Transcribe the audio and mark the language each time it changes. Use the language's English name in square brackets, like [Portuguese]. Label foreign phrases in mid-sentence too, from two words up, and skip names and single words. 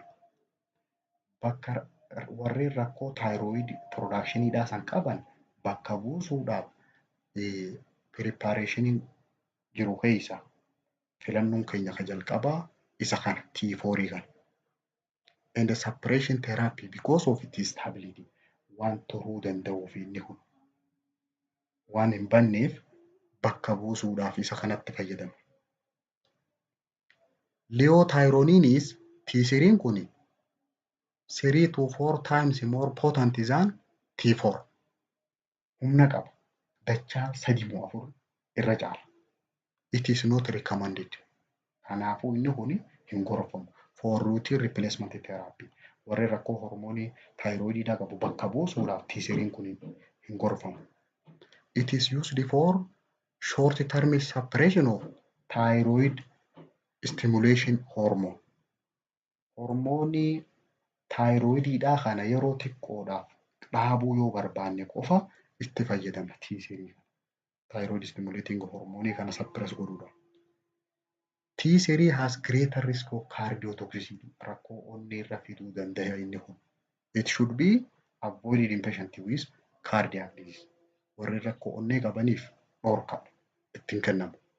[Oromo] Bakka warreen rakkoo thyroid productionidhaa san qaban bakka buusuudhaaf preparationiin jiru keessa filannoon keenya ka jalqabaa isa kana T4 kana. [English] And the suppression therapy because of its stability [Oromo] waan turuu danda'uuf inni kun waan hin banneef bakka buusuudhaaf isa kanatti fayyadama. [English] Liothyronine T3 kun 3 to 4 times more potent than T4. [Oromo] Humna qaba. Dachaa 3-4 irra caala. [English] It is not recommended. [Oromo] Kanaafuu inni kun hin gorfamu. [English] For routine replacement therapy. [Oromo] Warri rakkoo hormoonii thyroididhaa qabu bakka buusuudhaaf T3 kun hin gorfamu. [English] It is used for short-term suppression of thyroid stimulation hormone. [Oromo] Hormoonii thyroididhaa kana yeroo xiqqoodhaaf dhaabuu yoo barbaanne qofa itti fayyadamna T3. [English] Thyroid stimulating [Oromo] hormonii kana suppress godhuudha. [English] T3 has greater risk of cardiotoxicity. [Oromo] Rakkoo onnee irra fiduu danda'a inni kun. [English] It should be avoided in patients with cardiac disease. [Oromo] Warri rakkoo onnee qabaniif dhorka ittiin kennamu.